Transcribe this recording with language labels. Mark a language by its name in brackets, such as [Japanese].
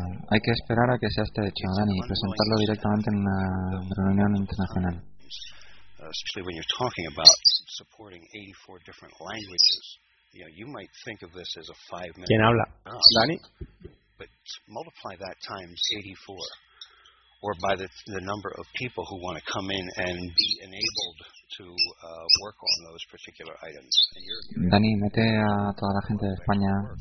[Spanish] Hay que esperar a que sea este hecho, Dani, y presentarlo directamente en una reunión internacional. [English] Especially when you're talking about supporting 84 different languages, you know, you might think of this as a 5 minute. [Spanish] ¿Quién habla? Dani. [English] But multiply that times 84, or by the number of people who want to come in and be enabled to work on those particular items. [Spanish] Dani, mete a toda la gente de España.